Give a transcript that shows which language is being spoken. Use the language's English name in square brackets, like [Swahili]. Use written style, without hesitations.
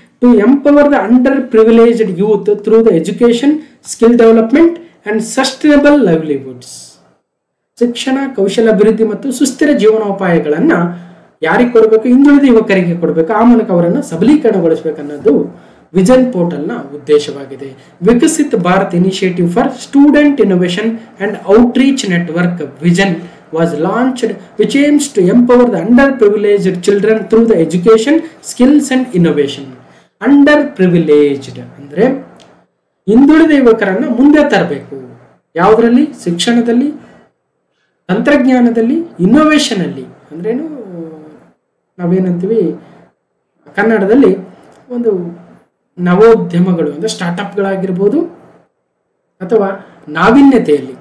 [English] To empower the underprivileged youth through the education, skill development and sustainable livelihoods. [Kannada] ಶಿಕ್ಷಣ, ಕೌಶಲ ಅಭಿವೃದ್ಧಿ ಮತ್ತು ಸುಸ್ಥಿರ ಜೀವನೋಪಾಯಗಳನ್ನ ಯಾರಿಗೆ ಕೊಡಬೇಕು? ಹಿಂದುಳಿದ ಯುವಕರಿಗೆ ಕೊಡಬೇಕು. ಆ ಮೂಲಕ ಅವರನ್ನು ಸಬಲೀಕರಣಗೊಳಿಸಬೇಕನ್ನೋದು ವಿಷನ್ ಪೋರ್ಟಲ್ ನ ಉದ್ದೇಶವಾಗಿದೆ. [English] Viksit Bharat initiative for student innovation and outreach network vision was launched which aims to empower the underprivileged children through the education, skills and innovation. [Kannada] Underprivileged ಅಂದ್ರೆ ಹಿಂದುಳಿದ ಯುವಕರನ್ನ ಮುಂದೆ ತರಬೇಕು. ಯಾವುದರಲ್ಲಿ? ಶಿಕ್ಷಣದಲ್ಲಿ, ತಂತ್ರಜ್ಞಾನದಲ್ಲಿ, ಇನ್ನೋವೇಷನ್ ಅಲ್ಲಿ. ಅಂದ್ರೇನು ನಾವೇನಂತೀವಿ ಕನ್ನಡದಲ್ಲಿ ಒಂದು ನವೋದ್ಯಮಗಳು ಅಂದ್ರೆ ಸ್ಟಾರ್ಟ್ಅಪ್ಗಳಾಗಿರ್ಬೋದು, ಅಥವಾ ನಾವೀನ್ಯತೆಯಲ್ಲಿ.